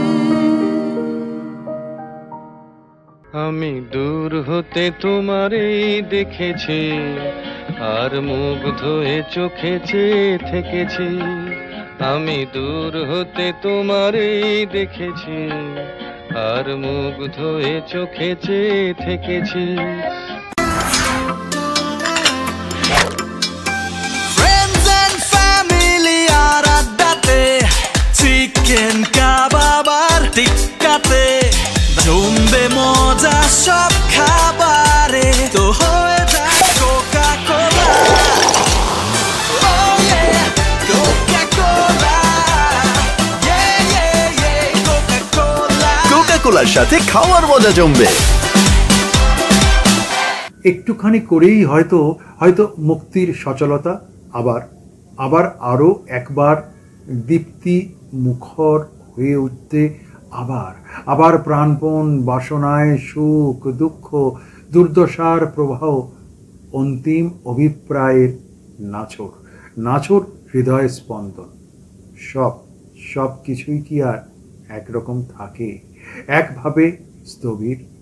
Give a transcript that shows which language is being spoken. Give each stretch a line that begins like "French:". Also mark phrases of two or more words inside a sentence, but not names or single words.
Bangla: আমি দূর হতে তোমারই দেখেছি আর মুগ্ধ হয়ে চোখে চেয়ে থেকেছি। আমি দূর হতে তোমারই দেখেছি আর মুগ্ধ হয়ে চোখে চেয়ে থেকেছি।
English: Friends and family
Bangla: আর আড্ডাতে চিকেন কাবাব আর টিক্কাতে জমবে মজা সব খাবারে তো হয়ে যায় কোকা কোলা।
English: Oh yeah, Coca-Cola. Yeah, yeah, yeah, Coca-Cola.
Bangla: কোকা-কোলার সাথে খাওয়ার মজা জমবে। একটুখানি করেই হয়তো হয়তো মুক্তির সচলতা আবার আরো একবার দীপ্তি মুখর হয়ে উঠতে আবার প্রাণপণ বাসনায় সুখ দুঃখ দুর্দশার প্রবাহ অন্তিম অভিপ্রায়ের নাছর হৃদয় স্পন্দন সব কিছুই কি আর একরকম থাকে একভাবে স্থবির